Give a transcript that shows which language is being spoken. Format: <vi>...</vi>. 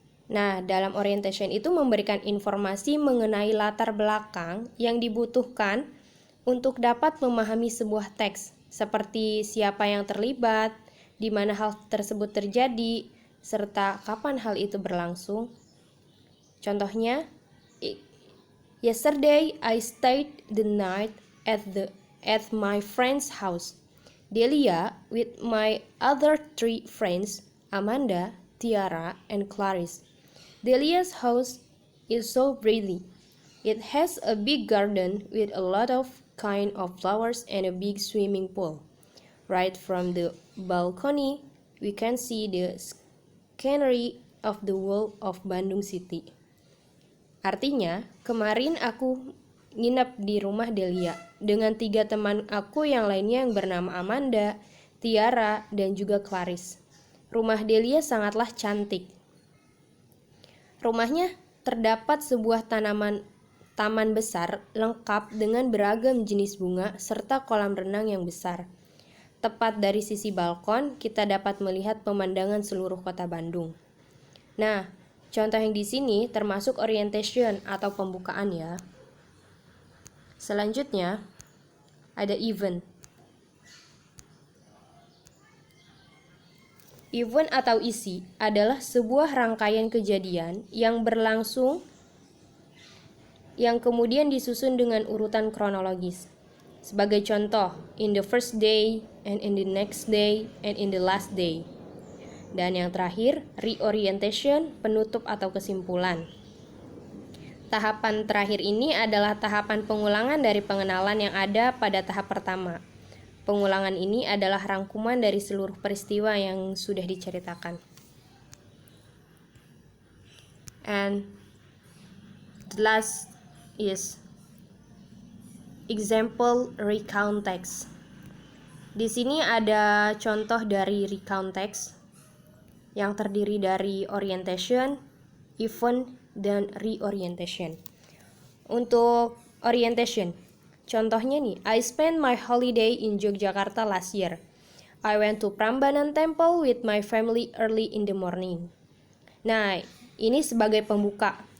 <id>Nah, dalam orientation itu memberikan informasi mengenai latar belakang yang dibutuhkan untuk dapat memahami sebuah teks, seperti siapa yang terlibat, di mana hal tersebut terjadi, serta kapan hal itu berlangsung.</id> <en>Contohnya, yesterday I stayed the night at my friend's house. Delia with my other 3 friends, Amanda, Tiara, and Clarice. Delia's house is so pretty. It has a big garden with a lot of kind of flowers and a big swimming pool. Right from the balcony, we can see the scenery of the wall of Bandung City.</en> <id>Artinya, kemarin aku nginep di rumah Delia dengan 3 teman aku yang lainnya yang bernama Amanda, Tiara, dan juga Clarice. Rumah Delia sangatlah cantik. Rumahnya terdapat sebuah taman besar lengkap dengan beragam jenis bunga serta kolam renang yang besar. Tepat dari sisi balkon, kita dapat melihat pemandangan seluruh kota Bandung. Nah, contoh yang di sini termasuk orientation atau pembukaan ya. Selanjutnya ada event. Event atau isi adalah sebuah rangkaian kejadian yang berlangsung yang kemudian disusun dengan urutan kronologis. Sebagai contoh,</id> <en>in the first day, and in the next day, and in the last day.</en> <id>Dan yang terakhir, reorientation, penutup atau kesimpulan. Tahapan terakhir ini adalah tahapan pengulangan dari pengenalan yang ada pada tahap pertama. Pengulangan ini adalah rangkuman dari seluruh peristiwa yang sudah diceritakan.</id> <en>And the last is example recount text.</en> <id>Di sini ada contoh dari recount text yang terdiri dari orientation, event, dan reorientation. Untuk orientation, contohnya nih,</id> <en>I spent my holiday in Yogyakarta last year. I went to Prambanan Temple with my family early in the morning.</en> <id>Nah, ini sebagai pembuka.</id>